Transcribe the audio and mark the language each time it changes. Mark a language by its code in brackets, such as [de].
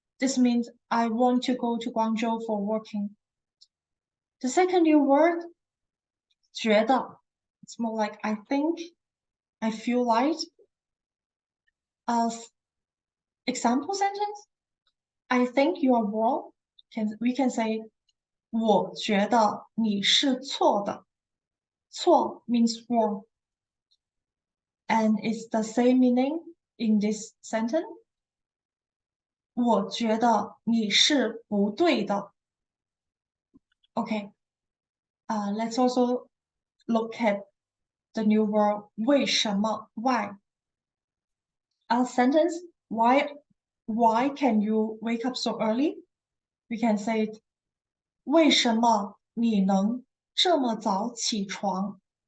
[en] This means I want to go to Guangzhou for working. The second new word, 觉得, it's more like I think, I feel like. As example sentence, I think you are wrong. We can say [zh] 我觉得你是错的. [en] 错 means wrong. And it's the same meaning in this sentence. [zh] 我觉得你是不对的.Okay. [en] Let's also look at the new word 为什么 why. Our sentence why can you wake up so early? We can say it [zh] 为什么你能这么早起床?